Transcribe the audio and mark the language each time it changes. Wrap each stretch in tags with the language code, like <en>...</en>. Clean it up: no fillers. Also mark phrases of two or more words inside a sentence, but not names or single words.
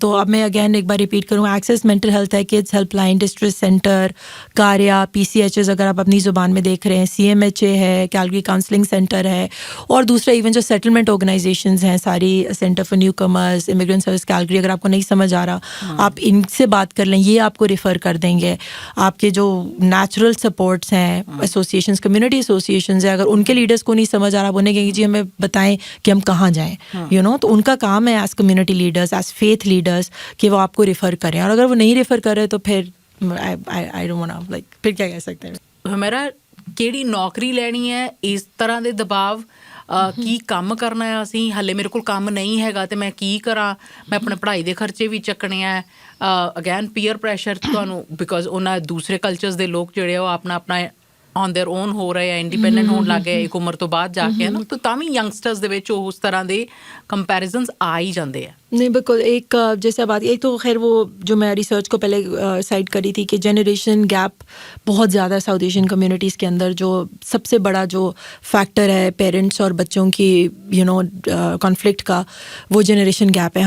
<ur>تو اب میں اگین ایک بار ریپیٹ کروں, ایکسیس مینٹل ہیلتھ ہے, کڈز ہیلپ لائن, ڈسٹریس سینٹر, کاریا, PCHs اگر آپ اپنی زبان میں دیکھ رہے ہیں, CMHA ہے, کیلگری کاؤنسلنگ سینٹر ہے, اور دوسرا ایون جو</ur> <en>settlement organizations</en> <ur>ہیں ساری, سینٹر فار نیو کمرز, امیگرینٹ سروس کیلگری, اگر آپ کو نہیں سمجھ آ رہا آپ ان سے بات کر لیں, یہ آپ کو ریفر کر دیں گے. آپ کے جو</ur> <en>natural supports</en> <ur>ہیں, ایسوسیشنز,</ur> <en>community associations</en> <ur>ہیں, اگر ان کے لیڈرس کو نہیں سمجھ آ رہا, انہیں کہیں گے جی ہمیں بتائیں کہ ہم کہاں جائیں, تو ان کا کام ہے</ur> <en>as community leaders, as faith leaders,</en> <ur>کہ وہ آپ کو ریفر کریں. اور اگر وہ نہیں ریفر کرے تو پھر</ur> <en>I don't wanna, like,</en> <ur>پھر کیا کہہ سکتے ہیں.</ur> <pa>میرا ਕਿਹੜੀ ਨੌਕਰੀ ਲੈਣੀ ਹੈ, ਇਸ ਤਰ੍ਹਾਂ ਦੇ ਦਬਾਅ, ਕੀ ਕੰਮ ਕਰਨਾ ਹੈ ਅਸੀਂ, ਹਾਲੇ ਮੇਰੇ ਕੋਲ ਕੰਮ ਨਹੀਂ ਹੈਗਾ ਤੇ ਮੈਂ ਕੀ ਕਰਾਂ, ਮੈਂ ਆਪਣੇ ਪੜ੍ਹਾਈ ਦੇ ਖਰਚੇ ਵੀ ਚੱਕਣੇ ਆ.</pa> <en>again peer pressure</en> <pa>ਤੁਹਾਨੂੰ, ਬਿਕੋਜ਼ ਉਹਨਾਂ ਦੂਸਰੇ ਕਲਚਰਸ ਦੇ ਲੋਕ ਜਿਹੜੇ ਉਹ ਆਪਣਾ</pa> <en>on their own</en> <pa>ਹੋ ਰਹੇ ਆ, ਇੰਡੀਪੈਂਡੈਂਟ ਹੋਣ ਲੱਗ ਗਏ ਇੱਕ ਉਮਰ ਤੋਂ ਬਾਅਦ ਜਾ ਕੇ, ਹੈ ਨਾ. ਤਾਂ ਵੀ ਯੰਗਸਟਰਸ ਦੇ ਵਿੱਚ ਉਸ ਤਰ੍ਹਾਂ ਦੇ ਕੰਪੈਰੀਜ਼ਨਸ ਆ ਹੀ ਜਾਂਦੇ ਆ.</pa> <ur>نہیں بالکل. ایک جیسے بات, ایک تو خیر وہ جو میں ریسرچ کو پہلے سائٹ کری تھی کہ</ur> <en>generation gap</en> <ur>بہت زیادہ ہے</ur> <en>South Asian communities</en> <ur>کے اندر. جو سب سے بڑا جو فیکٹر ہے پیرنٹس اور بچوں کی کانفلکٹ کا, وہ</ur> <en>generation gap</en> <ur>ہے.</ur>